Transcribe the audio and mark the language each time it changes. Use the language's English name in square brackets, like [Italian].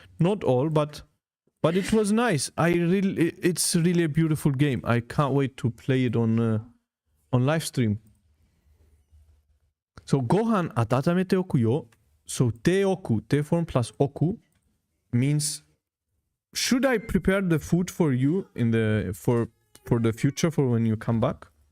[English] Not all, but it was nice. It's really a beautiful game. I can't wait to play it on live stream. [Japanese] So, ご飯温めておくよ. [English] So, ておく, te form plus oku means, should I prepare the food for you for the future, for when you come back?